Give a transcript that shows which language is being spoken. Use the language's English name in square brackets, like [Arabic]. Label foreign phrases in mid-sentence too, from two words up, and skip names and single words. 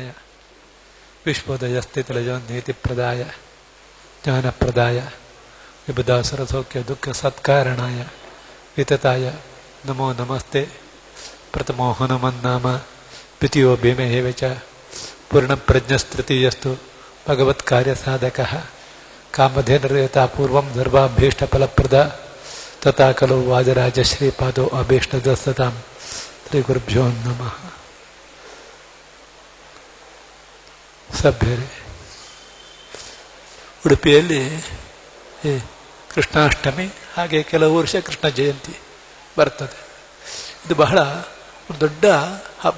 [Sanskrit] ವಿಶ್ವೋದಯ ಸ್ಥಿತಿಲಯೋನ್ನೇತಿ ಪ್ರದಾಯ ಜ್ಞಾನಪ್ರದಾಯ ವಿಬುಧಾಸುರ ಸೌಖ್ಯ ದುಃಖ ಸತ್ಕಾರಣಾಯ ವಿತತಾಯ ನಮೋ ನಮಸ್ತೆ. ಪ್ರಥಮೋ ಹನುಮನ್ನಾಮ ದ್ವಿತೀಯೋ ಭೀಮಹೇವ ಚ ಪೂರ್ಣಪ್ರಜ್ಞಸ್ತೃತೀಯಸ್ತು ಭಗವತ್ಕಾರ್ಯಸಾಧಕಃ ಕಾಮಧೇನರೇತ ಪೂರ್ವಂ ಧರ್ಮಾಭೀಷ್ಟ ಫಲಪ್ರದ ತಥಾ ಖಲು ವಾಜರಾಜ ಶ್ರೀಪಾದೋ ಅಭೀಷ್ಟದ ಸತಾಂ. ಶ್ರೀ ಗುರುಭ್ಯೋ ನಮಃ. [Kannada] ಸಭ್ಯರೇ, ಉಡುಪಿಯಲ್ಲಿ ಕೃಷ್ಣಾಷ್ಟಮಿ, ಹಾಗೆ ಕೆಲವು ವರ್ಷ ಕೃಷ್ಣ ಜಯಂತಿ ಬರ್ತದೆ. ಇದು ಬಹಳ ಒಂದು ದೊಡ್ಡ ಹಬ್ಬ.